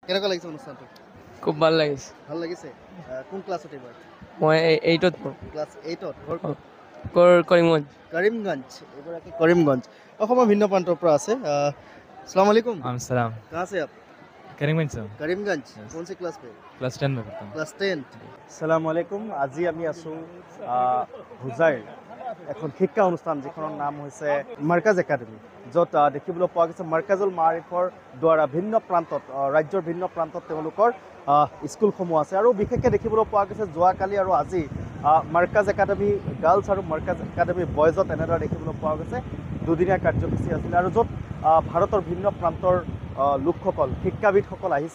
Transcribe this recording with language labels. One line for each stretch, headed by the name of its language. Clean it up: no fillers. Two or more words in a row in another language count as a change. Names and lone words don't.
Assamese: কেনেকুৱা লাগিছে অনুষ্ঠানটো? খুব ভাল লাগিছে। ভাল লাগিছে। কোন ক্লাছত এইবাৰ? মই 8ত পঢ়ো। ক্লাছ 8ত। ঘৰ ক'ত? কৰিমগঞ্জ। কৰিমগঞ্জ। এগৰাকী কৰিমগঞ্জ অসমৰ ভিন্ন প্ৰান্তৰ পৰা আছে।
Arabic: السلام عليكم.
Hindi: सलाम। कहाँ से आप? करीमगंज से। करीमगंज।
English: Yes.
Hindi: कौन से क्लास पे? क्लास 10 में पढ़ता हूँ।
Assamese: ক্লাছ 10।
Arabic: السلام عليكم.
Assamese: আজি আমি আছোঁ হোজাইৰ এখন শিক্ষা অনুষ্ঠান যিখনৰ নাম হৈছে মাৰ্কাজ একাডেমি, য'ত দেখিবলৈ পোৱা গৈছে মাৰ্কাজুল মাৰিফৰ দ্বাৰা ভিন্ন প্ৰান্তত ৰাজ্যৰ ভিন্ন প্ৰান্তত তেওঁলোকৰ স্কুলসমূহ আছে। আৰু বিশেষকৈ দেখিবলৈ পোৱা গৈছে যোৱাকালি আৰু আজি মাৰ্কাজ একাডেমি গাৰ্লছ আৰু মাৰ্কাজ একাডেমি বয়জত এনেদৰে দেখিবলৈ পোৱা গৈছে দুদিনীয়া কাৰ্যসূচী আছিলে, আৰু য'ত ভাৰতৰ ভিন্ন প্ৰান্তৰ লোকসকল শিক্ষাবিদসকল আহিছে।